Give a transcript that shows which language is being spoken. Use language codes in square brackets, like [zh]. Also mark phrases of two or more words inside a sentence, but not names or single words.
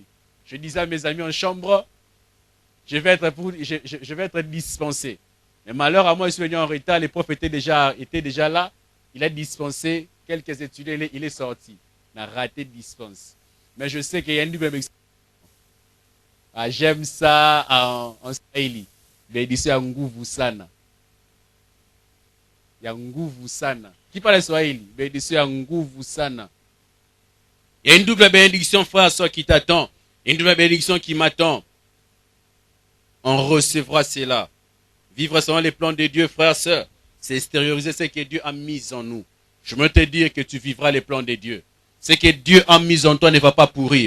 [fr] Je disais à mes amis en chambre, je vais être dispensé. Mais malheur à moi, je suis venu en retard, les profs étaient déjà là. Il a dispensé quelques étudiants, il est sorti. Il a raté dispense. Mais je sais qu'il y a une double bénédiction. Ah, j'aime ça en Swahili. Bénédiction [sw] ya nguvu sana. Ya nguvu sana. [fr] Qui parle Swahili? Bénédiction [sw] ya nguvu sana. [fr] Il y a une double bénédiction, frère, soeur, qui t'attend. Une double bénédiction qui m'attend. On recevra cela. Vivre selon les plans de Dieu, frère, sœur, c'est extérioriser ce que Dieu a mis en nous. Je veux te dire que tu vivras les plans de Dieu. Ce que Dieu a mis en toi ne va pas pourrir.